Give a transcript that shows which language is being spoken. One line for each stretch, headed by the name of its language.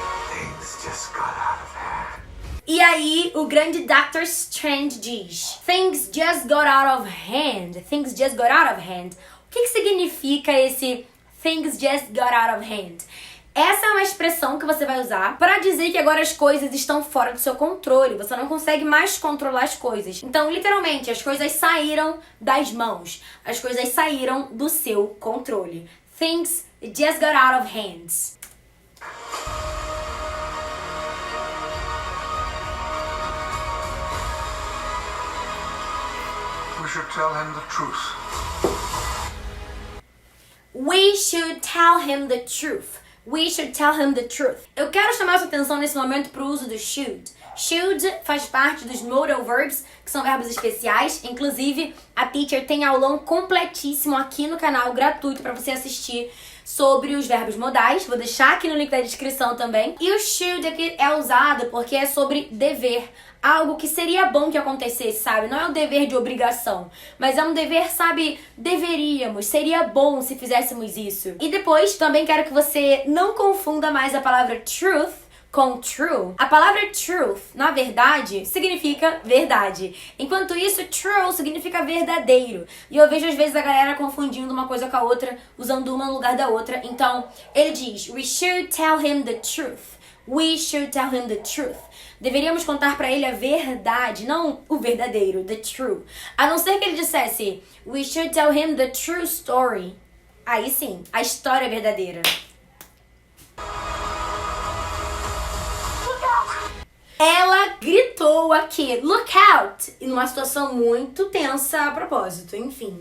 English: Things just got out of hand.
Portuguese: E aí, o grande Dr.
English: Strange
Portuguese: diz
English: Things just got out of hand. Things just got out of hand.
Portuguese: O que significa esse
English: Things just got out of hand?
Portuguese: Essa é uma expressão que você vai usar para dizer que agora as coisas estão fora do seu controle. Você não consegue mais controlar as coisas. Então, literalmente, as coisas saíram das mãos. As coisas saíram do seu controle.
English: Things just got out of hands. We should tell him the truth. We should tell him the truth. We should tell him the truth.
Portuguese: Eu quero chamar sua atenção nesse momento para o uso do should. Should faz parte dos modal verbs, que são verbos especiais. Inclusive, a Teacher tem aulão completíssimo aqui no canal, gratuito, para você assistir sobre os verbos modais. Vou deixar aqui no link da descrição também. E o should aqui é usado porque é sobre dever. Algo que seria bom que acontecesse, sabe? Não é um dever de obrigação, mas é um dever, sabe? Deveríamos, seria bom se fizéssemos isso. E depois, também quero que você não confunda mais a palavra truth com true. A palavra truth, na verdade, significa verdade. Enquanto isso, true significa verdadeiro. E eu vejo às vezes a galera confundindo uma coisa com a outra, usando uma no lugar da outra. Então, ele diz,
English: we should tell him the truth. We should tell him the truth.
Portuguese: Deveríamos contar pra ele a verdade, não o verdadeiro,
English: the true.
Portuguese: A não ser que ele dissesse,
English: we should tell him the true story.
Portuguese: Aí sim, a história é verdadeira. Ela gritou aqui,
English: look out!
Portuguese: E numa situação muito tensa a propósito, enfim.